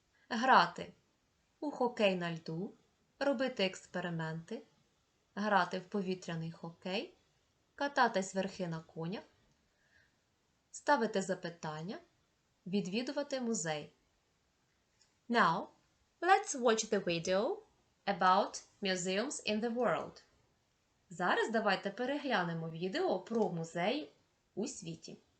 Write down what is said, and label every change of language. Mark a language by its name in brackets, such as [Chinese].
[Ukrainian] Грати у хокей на льду, робити експерименти, грати в повітряний хокей, кататись верхи на конях, ставити запитання, відвідувати музей. [English] Now, let's watch the video about museums in the world. [Ukrainian] Зараз давайте переглянемо відео про музеї у світі.